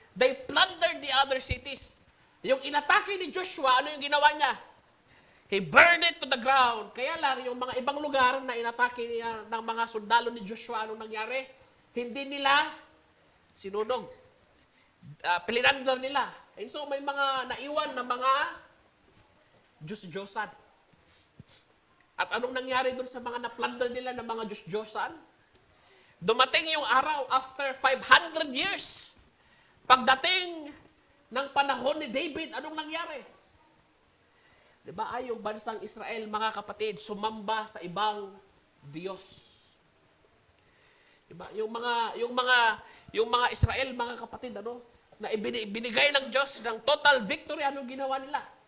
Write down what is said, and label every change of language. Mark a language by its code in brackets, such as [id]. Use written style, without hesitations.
[en] They plundered the other cities. [tl] Yung inatake ni Joshua, ano yung ginawa niya? [en] He burned it to the ground. [tl] Kaya lang, yung mga ibang lugar na inatake niya ng mga sundalo ni Joshua, anong nangyari? hindi nila sinunog. Pilinander nila. And so may mga naiwan na mga Diyos-Diyosan. At anong nangyari doon sa mga na-plunder nila ng mga Diyos-Diyosan? Dumating yung araw [en] after 500 years. [tl] Pagdating ng panahon ni David, anong nangyari? Diba ay yung bansang Israel, mga kapatid, sumamba sa ibang Diyos. Diba? Yung mga Israel, mga kapatid, na ibinigay ng Diyos ng total victory, anong ginawa nila?